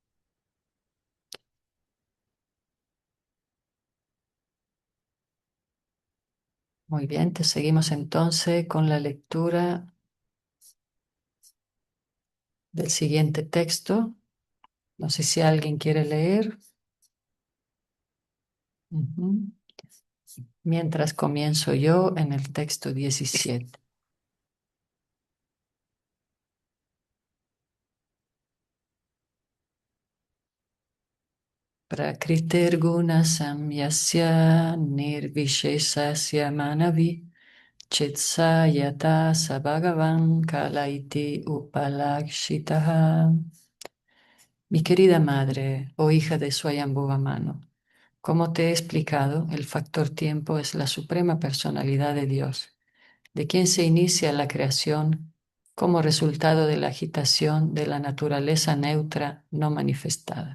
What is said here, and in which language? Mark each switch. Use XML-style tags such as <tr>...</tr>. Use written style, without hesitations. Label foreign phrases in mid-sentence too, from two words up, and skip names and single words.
<es>Muy bien, te seguimos entonces con la lectura del siguiente texto. No sé si alguien quiere leer. Ujú. Mientras comienzo yo en el texto 17.</es> <sa>Prakritirguna samyasya nirvishesasya manavi chitsa yata sabhagavan kalaiti upalakshitaha.</sa> <es>Mi querida madre o hija de Swayambhuva Mano, como te he explicado, el factor tiempo es la suprema personalidad de Dios, de quien se inicia la creación como resultado de la agitación de la naturaleza neutra no manifestada.</es>